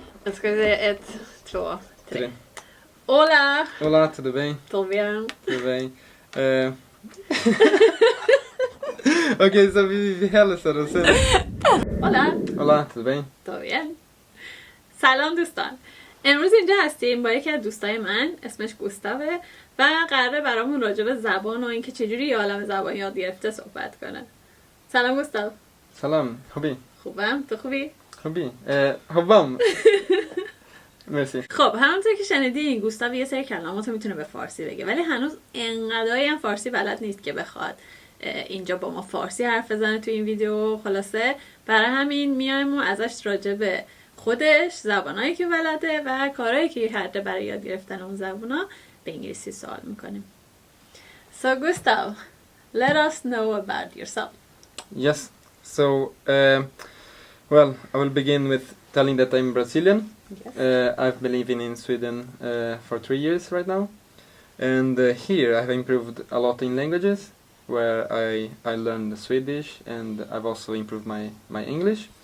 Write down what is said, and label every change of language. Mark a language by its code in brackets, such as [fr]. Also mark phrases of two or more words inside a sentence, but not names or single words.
[sv] Då ska vi se 1, 2, 3. Hola! [pt] Olá, tudo bem? Tudo bem? Tudo bem. [sv] Ok, så vi hälsar och sen... [pt] Hola! Olá, tudo bem? tudo bien? [fa] سلام دوستان. امروز اینجا هستیم با یکی از دوستای من اسمش گوستافه و قراره برامون راجع به زبان و اینکه چجوری یه عالم زبان یاد گرفته صحبت کنه. سلام گوستاف. سلام، خوبی؟ خوبم، تو خوبی؟ خوبی؟ خوبم. مرسی. خب همونطور که شنیدین گوستاف یه سری کلمات رو میتونه به فارسی بگه ولی هنوز انقدری هم فارسی بلد نیست که بخواد اینجا با ما فارسی حرف بزنه تو این ویدیو. خلاصه برای همین میایم و ازش راجع به خودش، زبانایی که بلده و کارهایی که کرده برای یاد گرفتن اون زبانا به انگلیسی سوال میکنیم. [en] So Gustav, let us know about yourself. Yes, so, well, I will begin with telling that I'm Brazilian. Yes. I've been living in Sweden for 3 years right now. And here I've improved a lot in languages, where I learned Swedish and I've also improved my English.